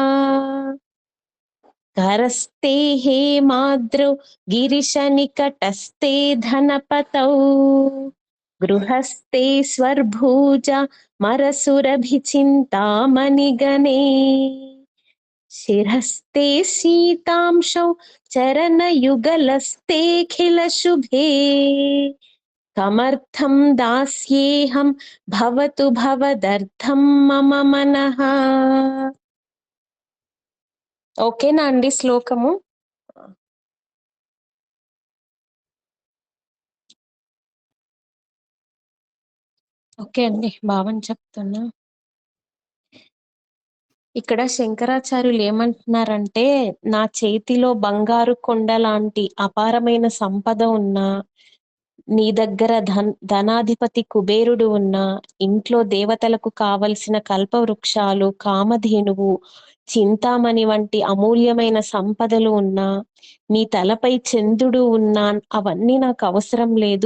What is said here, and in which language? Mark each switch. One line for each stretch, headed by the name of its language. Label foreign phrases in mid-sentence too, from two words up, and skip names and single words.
Sanskrit: करस्ते हेमाद्रौ गिरिशनिकटस्ते धनपतौ गृहस्ते स्वर्भुजा मरसुरभिचिन्तामणिगणे शिरस्ते शीतांशौ चरणयुगलस्तेऽखिलशुभे कमर्थं दास्येऽहं भवतु भवदर्थं मम मनः.
Telugu: ఓకేనా అండి శ్లోకము? ఓకే అండి, భావం చెప్తున్నా. ఇక్కడ శంకరాచార్యులు ఏమంటున్నారంటే, నా చేతిలో బంగారు కొండ లాంటి అపారమైన సంపద ఉన్నా, నీ దగ్గర ధనాధిపతి కుబేరుడు ఉన్నా, ఇంట్లో దేవతలకు కావలసిన కల్పవృక్షాలు, కామధేనువు, చింతామణి వంటి అమూల్యమైన సంపదలు ఉన్నా, నీ తలపై చంద్రుడు ఉన్నా, అవన్నీ నాకు అవసరం లేదు.